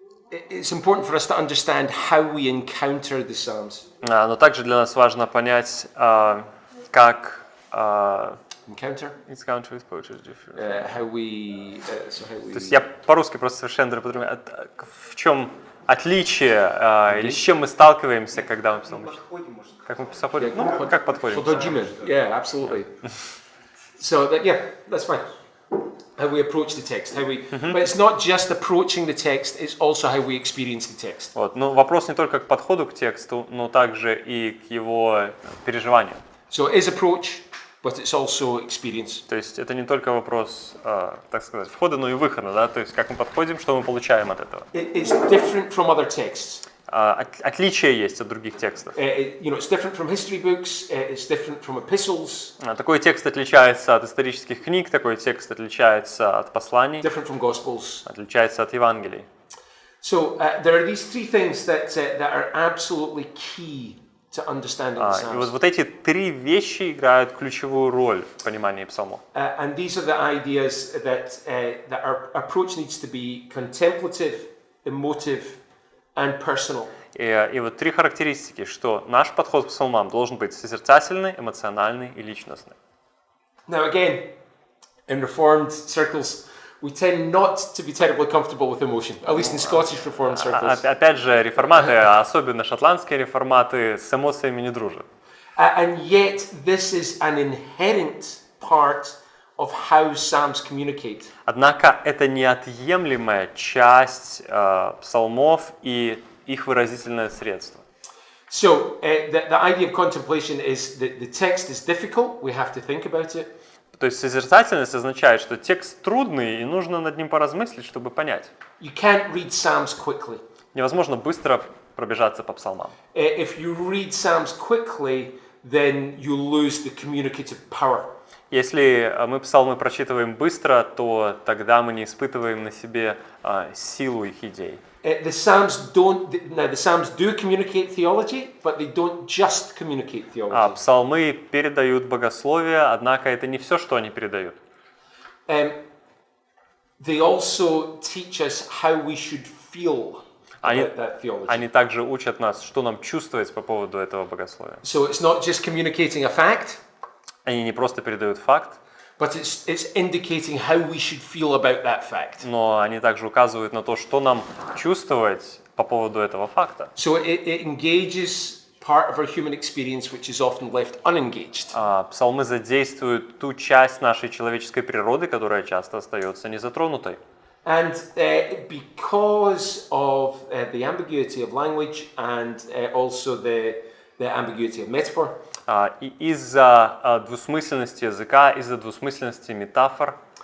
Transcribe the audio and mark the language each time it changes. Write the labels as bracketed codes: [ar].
[en] It's important for us to understand how we encounter the Psalms. [ru] Но также для нас важно понять, как [en] Encounter? encounter with poetry is different. How we. [ru] То есть я по-русски просто совершенно по-другому. В чем отличие, или с чем мы сталкиваемся, когда мы псалмы читаем? Подходим, может. Как мы подходим? Ну, как подходим? [en] Yeah, absolutely. So that, yeah, that's fine. How we approach the text, how we, but it's not just approaching the text; it's also how we experience the text. [ru] Вот. Но вопрос не только к подходу к тексту, но также и к его переживанию. [en] So it is approach, but it's also experience. [ru] То есть это не только вопрос, так сказать, входа, но и выхода, да? То есть как мы подходим, что мы получаем от этого. [en] It's different from other texts. [ru] Отличие есть от других текстов. [en] It's different from history books. It's different from epistles. [ru] Такой текст отличается от исторических книг, такой текст отличается от посланий, [en] Different from gospels. [ru] отличается от Евангелий. [en] So there are these three things that are absolutely key to understanding the [ru] И [en] Psalms. [ru] вот эти три вещи играют ключевую роль в понимании псалмов. [en] And these are the ideas that our approach needs to be contemplative, emotive, and personal. [ru] И вот три характеристики, что наш подход к псалмам должен быть созерцательный, эмоциональный и личностный. [en] Now again, in Reformed circles, we tend not to be terribly comfortable with emotion, at least in Scottish Reformed circles. [ru] Опять же, реформаты, особенно шотландские реформаты, с эмоциями не дружат. [en] And yet, this is an inherent part of how Psalms communicate. [ru] Однако это неотъемлемая часть псалмов и их выразительное средство. [en] So, the idea of contemplation is that the text is difficult, we have to think about it. [ru] То есть созерцательность означает, что текст трудный и нужно над ним поразмыслить, чтобы понять. [en] You can't read Psalms quickly. [ru] Невозможно быстро пробежаться по псалмам. [en] If you read Psalms quickly, then you lose the communicative power. [ru] Если мы псалмы прочитываем быстро, то тогда мы не испытываем на себе силу их идей. [en] The Psalms do communicate theology, but they don't just communicate theology. [ru] Псалмы передают богословие, однако это не все, что они передают. [en] They also teach us how we should feel about that theology. [ru] Они также учат нас, что нам чувствовать по поводу этого богословия. [en] So it's not just communicating a fact, [ru] Они не просто передают факт, [en] but it's indicating how we should feel about that fact. [ru] но они также указывают на то, что нам чувствовать по поводу этого факта. [en] So it engages part of our human experience which is often left unengaged. [ru] Псалмы задействуют ту часть нашей человеческой природы, которая часто остается незатронутой. [en] And because of the ambiguity of language and also the ambiguity of metaphor, [ru] И из-за двусмысленности языка, из-за двусмысленности метафор,